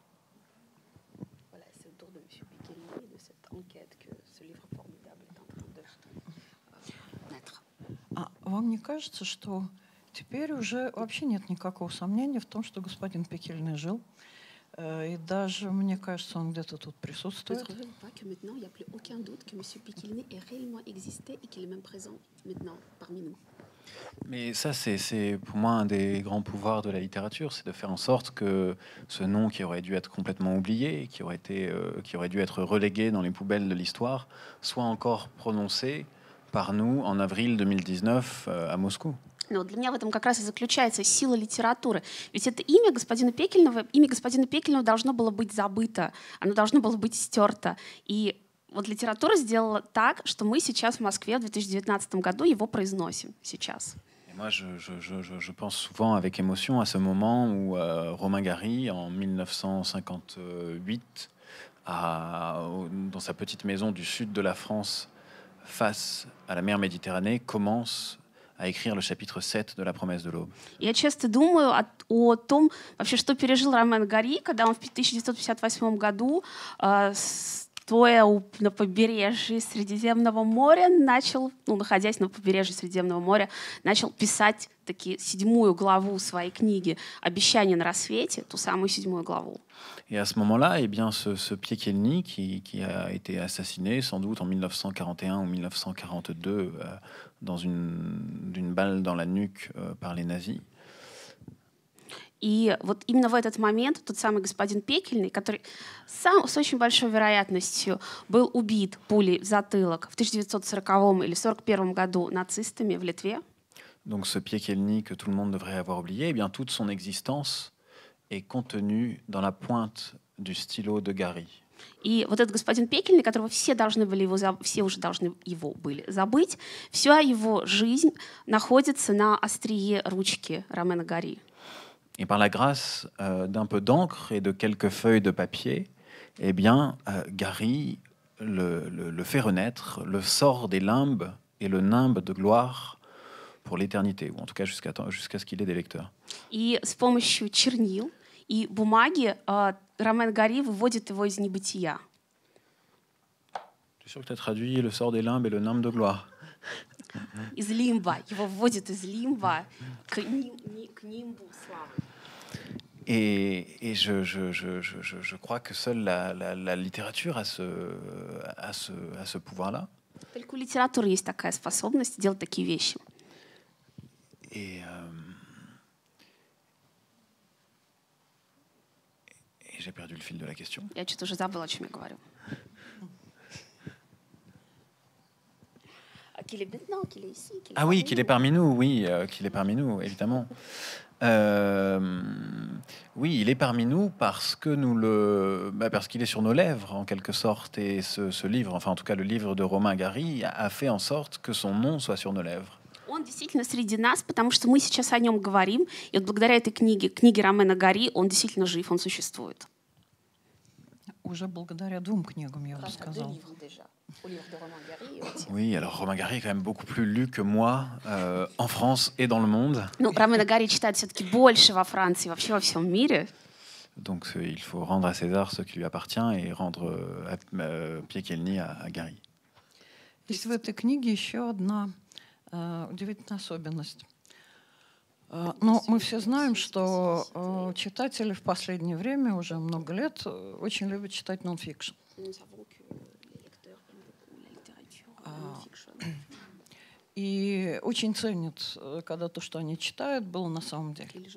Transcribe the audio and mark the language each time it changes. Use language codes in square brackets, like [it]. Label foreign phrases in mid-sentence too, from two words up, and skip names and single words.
[ru] А вам не кажется, что теперь уже вообще нет никакого сомнения в том, что господин Пекельный жил? И даже, мне кажется, он где-то тут присутствует. [fr] Mais ça, c'est pour moi un des grands pouvoirs de la littérature, c'est de faire en sorte que ce nom qui aurait dû être complètement oublié, qui aurait dû être relégué dans les poubelles de l'histoire, soit encore prononcé par nous en avril 2019 à Moscou. [ru] Но для меня в этом как раз и заключается сила литературы. Ведь это имя господина Пекельного должно было быть забыто, оно должно было быть стерто. И вот литература сделала так, что мы сейчас в Москве в 2019 году его произносим сейчас. [fr] Et moi, je pense souvent avec émotion à ce moment où Romain Gary, en 1958, dans sa petite maison du sud de la France, face à la mer Méditerranée, commence à écrire le chapitre 7 de La promesse de l'aube. [ru] Я часто думаю о том, вообще, что пережил Ромен Гари, когда он в 1958 году, стоя на побережье Средиземного моря, находясь на побережье Средиземного моря, начал писать таки 7-ю главу своей книги «Обещание на рассвете», ту самую 7-ю главу. [fr] Et à ce moment-là, eh bien, ce Piekielny, qui a été assassiné sans doute en 1941 ou 1942 d'une balle dans la nuque par les nazis. [ru] И вот именно в этот момент тот самый господин Пекельный, который с очень большой вероятностью был убит пулей в затылок в 1940 или 1941 году нацистами в Литве. [fr] Donc ce Piekielny que tout le monde devrait avoir oublié, eh bien, toute son existence est contenue dans la pointe du stylo de Gary. [ru] И вот этот господин Пекельный, которого все уже должны его были забыть, вся его жизнь находится на острие ручки Ромена Гари. [fr] Et par la grâce d'un peu d'encre et de quelques feuilles de papier, eh bien, Gary le fait renaître, le sort des limbes et le nimbe de gloire pour l'éternité, ou en tout cas jusqu'à ce qu'il ait des lecteurs. [ru] И с помощью чернил и бумаги Ромен Гари выводит его из небытия. [fr] Tu es sûr que tu as traduit le sort des limbes et le nimbe de gloire? [ru] Из лимба. Его вводит из лимба к нимбу славы. [fr] Et je crois que seule la littérature a ce pouvoir-là. [ru] Только у литературы есть такая способность делать такие вещи. [fr] Et j'ai perdu le fil de la question. [ru] Я что-то уже забыла, о чем я говорю. [fr] Ah oui, qu'il est parmi nous, oui, qu'il est parmi nous, évidemment. Oui, il est parmi nous parce que parce qu'il est sur nos lèvres, en quelque sorte, et ce livre, enfin en tout cas le livre de Romain Gary, a fait en sorte que son nom soit sur nos lèvres. [ru] Он действительно среди нас, потому что мы сейчас о нем говорим, и вот благодаря этой книге Ромена Гари, он действительно жив, он существует. Уже благодаря 2 книгам, я бы сказала. [fr] Oui, alors Romain Gary est quand même beaucoup plus lu que moi en France et dans le monde. [ru] Ну, Ромена Гари читают все-таки больше во Франции, вообще во всем мире. [fr] Donc il faut rendre à César ce qui lui appartient et rendre Piekielny à Gary. [ru] Есть в этой книге еще одна удивительная особенность. Но мы все знаем, что читатели в последнее время, уже много лет, очень любят читать нон-фикшн. И очень ценят, когда то, что они читают, было на самом деле.